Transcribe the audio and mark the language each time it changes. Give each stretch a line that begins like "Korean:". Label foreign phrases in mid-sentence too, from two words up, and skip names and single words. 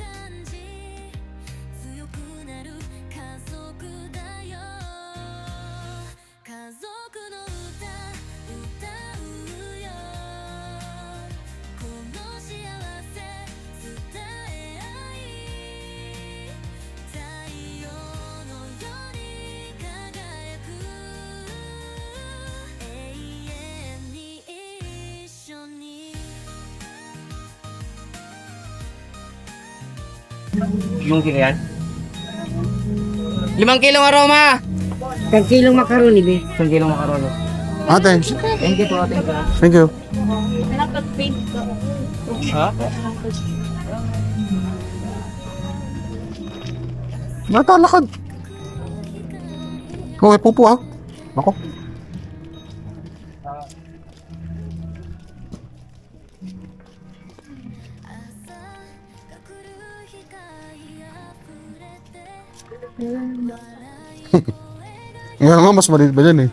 Japanese: 感じ強くなる家族だよ家族の歌歌うよこの幸せ伝え合い太陽のように輝く永遠に一緒に
Filipino: Yung kilo yan? 5 kilong aroma! 10 kilong macaroni, be. 1 kilong macaroni. Ate.
English: Thank you po, thank you. Thank you.
Filipino: Ha? Natalakad. Okay, pupo ha. Ako. Nga nga, mas maliit ba dyan eh?